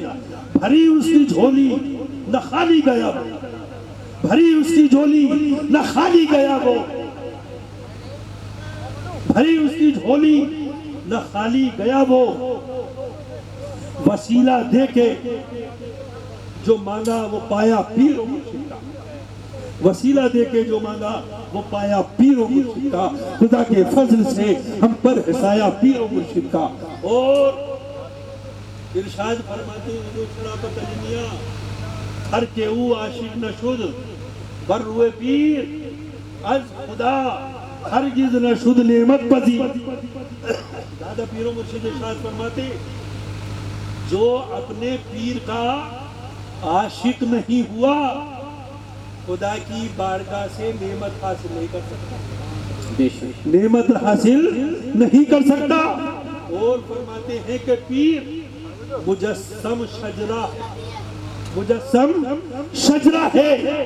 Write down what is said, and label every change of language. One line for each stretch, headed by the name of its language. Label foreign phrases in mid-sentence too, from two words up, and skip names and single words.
Urdu: بھری اس کی جھولی نہ خالی گیا وہ، بھری اس کی جھولی نہ خالی گیا وہ، بھری اس کی جھولی نہ خالی گیا وہ، وسیلہ دے کے جو مانگا وہ پایا پیر و مرشد کا، وسیلہ دے کے جو مانگا وہ پایا پیر و مرشد کا۔ خدا کے فضل سے ہم پر حسایا پیر و مرشد کا۔ اور ارشاد فرماتے ہیں جو شرافت علی میاں،
Persian: ہر کے او عاشق نشد بر روئے پیر، از خدا ہرگز نشد نعمت پذیر۔
Urdu: دادا پیر و مرشد ارشاد فرماتے جو اپنے پیر کا عاشق نہیں ہوا خدا کی بارگاہ سے نعمت حاصل نہیں کر سکتا، نعمت حاصل نہیں کر سکتا۔ اور فرماتے ہیں کہ پیر مجسم شجرہ، مجسم شجرہ ہے۔